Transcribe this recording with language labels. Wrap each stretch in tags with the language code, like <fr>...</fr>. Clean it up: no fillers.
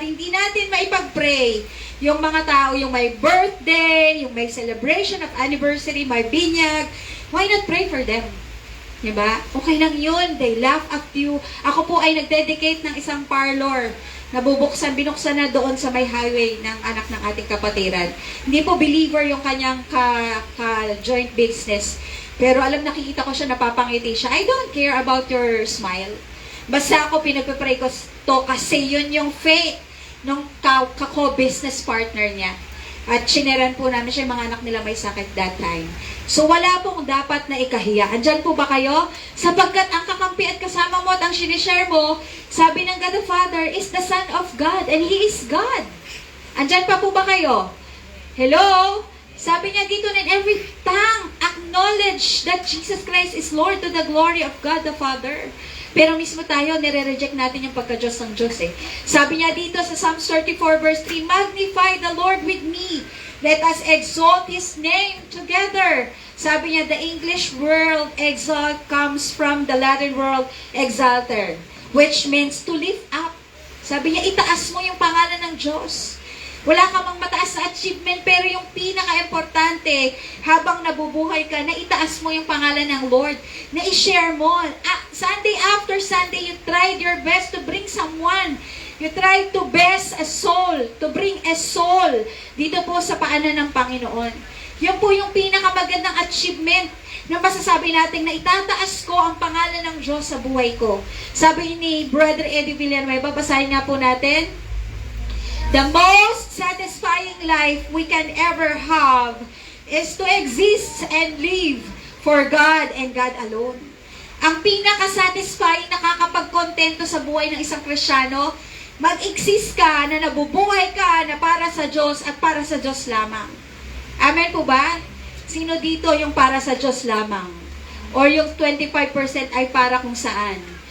<tl>Hindi natin maipag-pray. Yung mga tao, yung may birthday, yung may celebration of anniversary, may binyag,</tl> <en>why not pray for them?</en> <tl>Diba? Okay lang yun.</tl> <en>They laugh at you.</en> <tl>Ako po ay nag-dedicate ng isang parlor na binuksan na doon sa may highway ng anak ng ating kapatiran. Hindi po believer yung kanyang</tl> <en>joint business.</en> <tl>Pero alam, nakikita ko siya, napapangiti siya.</tl> <en>I don't care about your smile.</en> <tl>Basta ako pinagpapray ko to kasi yun yung faith ng kako-business partner niya. At sineran po namin siya, yung mga anak nila may sakit</tl> <en>that time.</en> <tl>So wala pong dapat na ikahiya. Andyan po ba kayo? Sapagkat ang kakampi at kasama mo at ang sinishare mo, sabi ng</tl> <en>God the Father is the Son of God and He is God.</en> <tl>Andyan pa po ba kayo? Hello? Sabi niya dito,</tl> <en>in every tongue acknowledge that Jesus Christ is Lord to the glory of God the Father.</en> <tl>Pero mismo tayo, nire-reject natin yung pagka-Diyos ng Diyos eh. Sabi niya dito sa Psalms 34 verse 3,</tl> <en>magnify the Lord with me. Let us exalt His name together.</en> <tl>Sabi niya,</tl> <en>the English word exalt comes from the Latin word exalter, which means to lift up.</en> <tl>Sabi niya, itaas mo yung pangalan ng Diyos. Wala ka mang mataas na achievement, pero yung pinaka-importante, habang nabubuhay ka, na itaas mo yung pangalan ng Lord, na i-share mo.</tl> <en>Sunday after Sunday, you tried your best to bring someone. You tried to bless a soul, to bring a soul</en> <tl>dito po sa paanan ng Panginoon. Yan po yung pinakamagandang achievement na masasabi natin na itataas ko ang pangalan ng Diyos sa buhay ko. Sabi ni Brother Eddie Villanueva, basahin nga po natin.</tl> <en>The most satisfying life we can ever have is to exist and live for God and God alone.</en> <tl>Ang pinaka-satisfying, nakakapagkontento sa buhay ng isang Kristiyano, mag-exist ka na nabubuhay ka na para sa Diyos at para sa Diyos lamang. Amen po ba? Sino dito yung para sa Diyos lamang? Or yung 25% ay para kung saan?</tl>